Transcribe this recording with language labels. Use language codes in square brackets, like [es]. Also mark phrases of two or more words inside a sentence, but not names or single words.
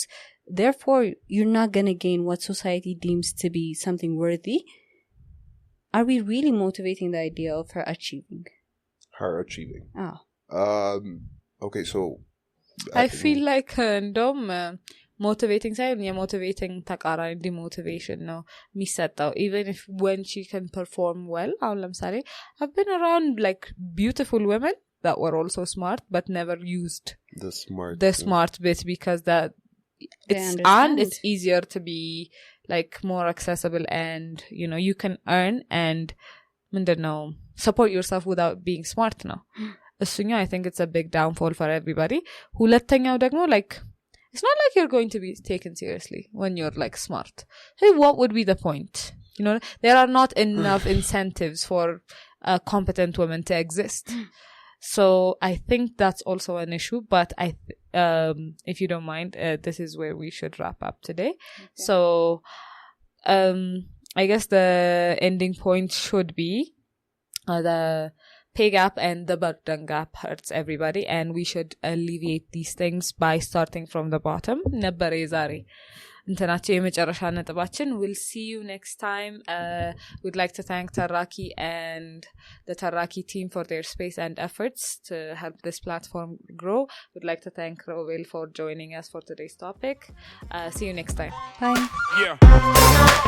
[en] Therefore, you're not gonna gain what society deems to be something worthy. Are we really motivating the idea of her achieving? Okay, so I feel like motivating [am] ሳይሆን የሞቲቬቲንግ ተቃራኒ demotivation ነው የሚሰጠው. [en] Even if when she can perform well, [am] አሁን ለምሳሌ [en] I've been around like beautiful women that were also smart but never used the smart bit, because that it's easier to be like more accessible, and you can earn and support yourself without being smart now. I think it's a big downfall for everybody. [am] ሁለተኛው ደግሞ [en] like it's not like you're going to be taken seriously when you're like smart. Hey, what would be the point? There are not enough incentives for competent women to exist. So I think that's also an issue, but if you don't mind, this is where we should wrap up today. Okay. So I guess the ending point should be the pay gap and the burden gap hurts everybody, and we should alleviate these things by starting from the bottom. [am] ነበር የዛሬ እንትናቸው የመጨረሻ ነጥባችን. [en] We'll see you next time. We'd like to thank Taraki and the Taraki team for their space and efforts to help this platform grow. We'd like to thank Rovel for joining us for today's topic. See you next time.